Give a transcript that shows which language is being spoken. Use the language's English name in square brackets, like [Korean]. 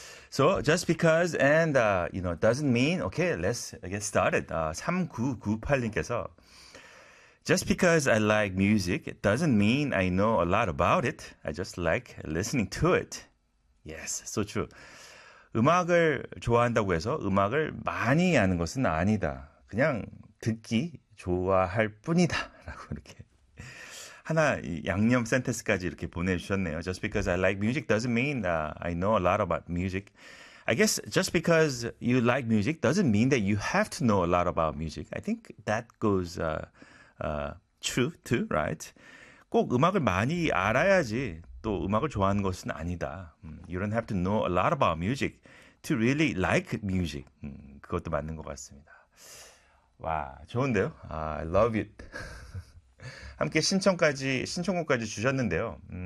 [English] So just because and you know doesn't mean okay. Let's get started. [Korean] 3998님께서 [English] Just because I like music, it doesn't mean I know a lot about it. I just like listening to it. Yes, so true. [Korean] 음악을 좋아한다고 해서 음악을 많이 아는 것은 아니다. 그냥 듣기 좋아할 뿐이다. 라고 이렇게. 하나 양념 센텐스까지 이렇게 보내주셨네요. [English] Just because I like music doesn't mean I know a lot about music. I guess just because you like music doesn't mean that you have to know a lot about music. I think that goes, true too, right? [Korean] 꼭 음악을 많이 알아야지 또 음악을 좋아하는 것은 아니다. [English] You don't have to know a lot about music to really like music. [Korean] 그것도 맞는 것 같습니다. 와, 좋은데요? [English] I love it. [Korean] 함께 신청곡까지 주셨는데요.